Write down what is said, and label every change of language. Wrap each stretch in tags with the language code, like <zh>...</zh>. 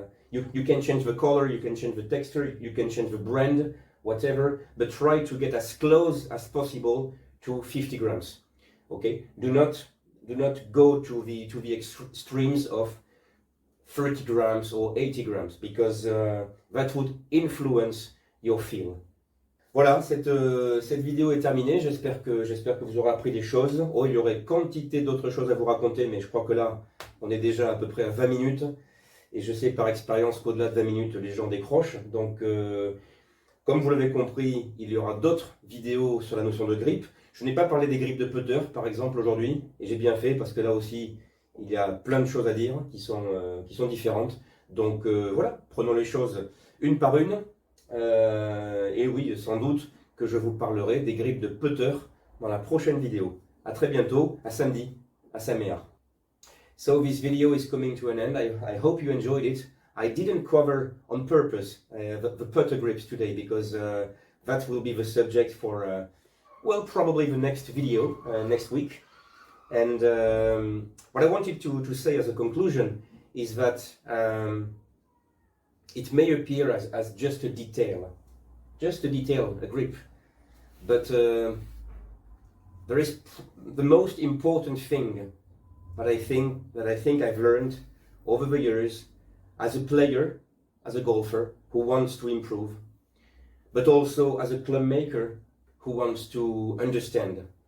<en>You can change the color, you can change the texture, you can change the brand, whatever, but try to get as close as possible to 50 grams. Okay? Do not go to the extremes of 30 grams or 80 grams because that would influence your feel.</en> <fr>Voilà, cette vidéo est terminée. J'espère que vous aurez appris des choses. Oh, il y aurait quantité d'autres choses à vous raconter, mais je crois que là, on est déjà à peu près à 20 minutes. Et je sais par expérience qu'au-delà de 20 minutes, les gens décrochent. Donc, comme vous l'avez compris, il y aura d'autres vidéos sur la notion de grippe. Je n'ai pas parlé des grippes de putter, par exemple, aujourd'hui. Et j'ai bien fait, parce que là aussi, il y a plein de choses à dire qui sont différentes. Donc, voilà, prenons les choses une par une. Et oui, sans doute que je vous parlerai des grippes de putter dans la prochaine vidéo. À très bientôt, à samedi, à Saint-Méard.</fr> <en>So this video is coming to an end. I hope you enjoyed it. I didn't cover on purpose the putter grips today because that will be the subject for, well, probably the next video next week. And what I wanted to say as a conclusion is that it may appear as just a detail, a grip, but there is the most important thing that I think I've learned over the years as a player, as a golfer who wants to improve, but also as a club maker who wants to understand.</en>